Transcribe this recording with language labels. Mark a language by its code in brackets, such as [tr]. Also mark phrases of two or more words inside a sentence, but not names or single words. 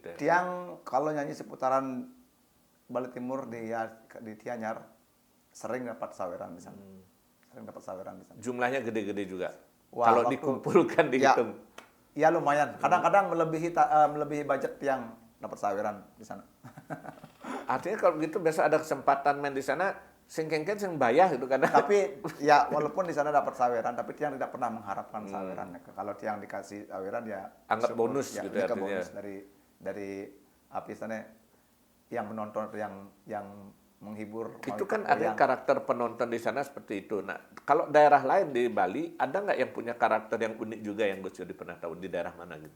[id] Tiang kalau nyanyi seputaran Bali Timur di Tianyar sering dapat saweran di sana. Jumlahnya gede-gede juga. Wah, kalau dikumpulkan dihitung. Ya lumayan. Kadang-kadang melebihi budget yang dapat saweran di sana. Artinya kalau gitu biasa ada kesempatan main di sana, [ban] sing kengken sing bayar [id] gitu kan. Tapi ya walaupun di sana dapat saweran, tapi Tiang tidak pernah mengharapkan saweran. Kalau Tiang dikasih saweran ya anggap bonus gitu ya, artinya. Bonus dari apa istilahnya yang menonton atau yang menghibur. Itu kan ada karakter penonton di sana seperti itu. Nah, kalau daerah lain di Bali ada nggak yang punya karakter yang unik juga yang Gus Yodi pernah tahu di daerah mana gitu?